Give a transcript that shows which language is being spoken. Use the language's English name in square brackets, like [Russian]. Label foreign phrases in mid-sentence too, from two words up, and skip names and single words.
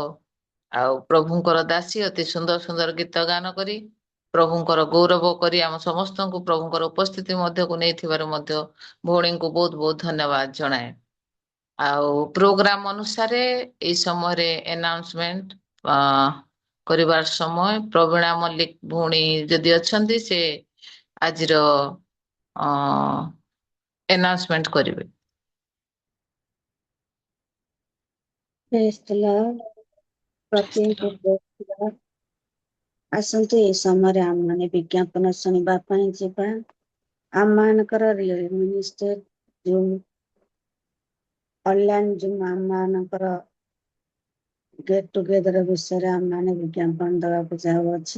[Odia] ଆଉ ପ୍ରଭୁଙ୍କର ଦାସୀ ଅତି ସୁନ୍ଦର ସୁନ୍ଦର ଗୀତ ଗାନ କରି ପ୍ରଭୁଙ୍କର ଗୌରବ କରି ଆମ ସମସ୍ତଙ୍କୁ ପ୍ରଭୁଙ୍କର ଉପସ୍ଥିତି ମଧ୍ୟକୁ ନେଇଥିବାରୁ ମଧ୍ୟ ଭଉଣୀଙ୍କୁ ବହୁତ ବହୁତ ଧନ୍ୟବାଦ ଜଣାଏ। ଆଉ ପ୍ରୋଗ୍ରାମ ଅନୁସାରେ ଏଇ ସମୟରେ ଆନାଉନ୍ସମେଣ୍ଟ କରିବାର ସମୟ। ପ୍ରବୀଣା ମଲ୍ଲିକ ଭଉଣୀ ଯଦି ଅଛନ୍ତି ସେ ଆଜିର ଆନାଉନ୍ସମେଣ୍ଟ କରିବେ। [English] Praise the Lord. ପ୍ରତିଙ୍କୁ praise the Lord. [Odia] ଆସନ୍ତୁ ଏହି ସମୟରେ ଆମମାନେ ବିଜ୍ଞାପନ ଶୁଣିବା ପାଇଁ ଯିବା। ଆମମାନଙ୍କର [English] real minister zoom online zoom [Odia] ଆମମାନଙ୍କର [English] get together [Odia] ବିଷୟରେ ଆମମାନେ ବିଜ୍ଞାପନ ଦେବାକୁ ଯାଉଅଛି।